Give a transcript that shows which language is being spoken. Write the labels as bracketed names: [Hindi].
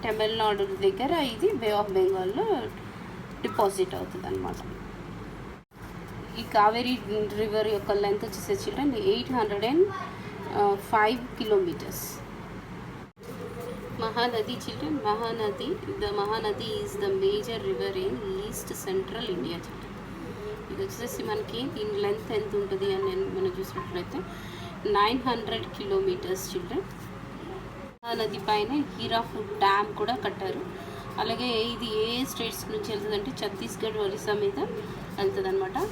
[Telugu] తమిళనాడు దగ్గర ఇది బే ఆఫ్ బెంగాల్లో డిపాజిట్ అవుతుంది అనమాట. ఈ కావేరీ రివర్ యొక్క లెంత్ వచ్చేసి children 805 kilometres. [English] Mahanadi children, Mahanadi is the major river in East Central India children. [Telugu] ఇది వచ్చేసి మనకి దీని లెంత్ ఎంత ఉంటుంది అని మనం చూసినట్లయితే 900 కిలోమీటర్స్ చిల్డ్రన్. మహానది పైన హీరాఫుడ్ డ్యామ్ కూడా కట్టారు. అలాగే ఇది ఏ స్టేట్స్ నుంచి వెళ్తుంది అంటే ఛత్తీస్గఢ్, ఒరిస్సా మీద వెళ్తుంది అనమాట.